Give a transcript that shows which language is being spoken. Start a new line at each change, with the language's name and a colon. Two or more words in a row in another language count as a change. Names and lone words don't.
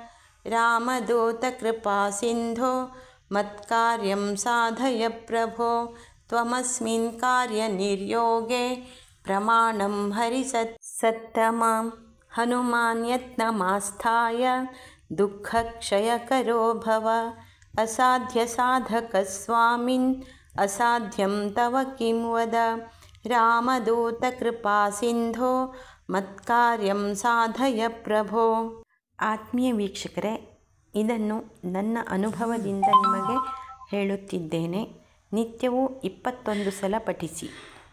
Sanskrit: रामदूतकृपासिन्धो मत्कार्यं साधय प्रभो त्वमस्मिन् कार्यनिर्योगे प्रमाणं हरिसत्तमा हनुमान् यत्नमास्ताय दुःखक्षयकरो भव असाध्यसाधकस्वामिन् असाध्यं तव किं वद रामदूतकृपासिन्धो ಮತ್ಕಾರ್ಯಂ ಸಾಧಯ ಪ್ರಭೋ.
Kannada: ಆತ್ಮೀಯ ವೀಕ್ಷಕರೇ, ಇದನ್ನು ನನ್ನ ಅನುಭವದಿಂದ ನಿಮಗೆ ಹೇಳುತ್ತಿದ್ದೇನೆ. ನಿತ್ಯವೂ 21 ಸಲ ಪಠಿಸಿ.